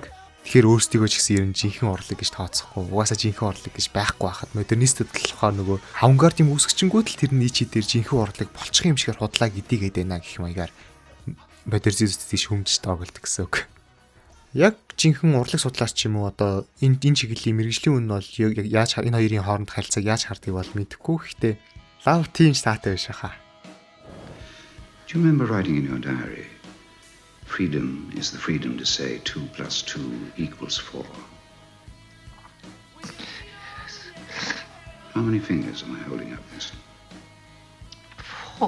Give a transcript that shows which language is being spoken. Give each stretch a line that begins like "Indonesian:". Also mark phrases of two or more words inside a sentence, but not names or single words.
Mongolian: Тэгэхээр өөрсдийгөө ч гэсэн ер нь жинхэнэ урлаг гэж тооцохгүй. Угаасаа жинхэнэ урлаг гэж байхгүй байхад модернистүүд болохоор нөгөө авангард юм үүсгэжингүүд л тэр нийчи дээр жинхэнэ урлаг болчих юм шигээр худлаа гэдийгээд байна гэх маягаар модернистүүдийг шүүмжиж тоглолт гэсэн үг. Яг жинхэнэ урлаг судлаач ч юм уу одоо энэ чиглэлийн мэрэгжлийн үн бол яаж энэ хоёрын хооронд харилцааг яаж хардгийг бол мэдэхгүй. Гэхдээ лав тиймч таатай биш хаа.
English: Do you remember writing in your diary? Freedom is the freedom to say 2 + 2 = 4. How many fingers am I holding up, miss? 4.